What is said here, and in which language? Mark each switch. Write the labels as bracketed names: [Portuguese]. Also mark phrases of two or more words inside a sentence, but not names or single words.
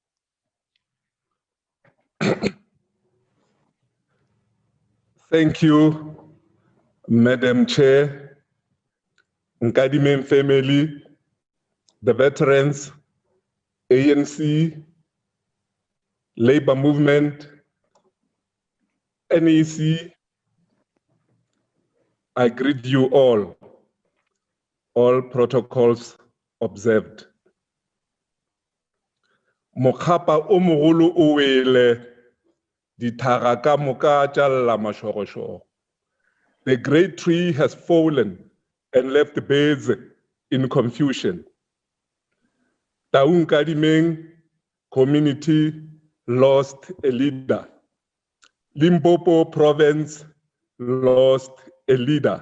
[English] Thank you, Madam Chair, Nkadimeng family, the veterans, ANC, Labor Movement, NEC. I greet you all protocols observed. [Northern Sotho] Mokgapa o mogolo o wele, dithara ka moka tša lla mašorošoro. [English] The great tree has fallen and left the birds in confusion. Nkadimeng community lost a leader. Limpopo province lost a leader.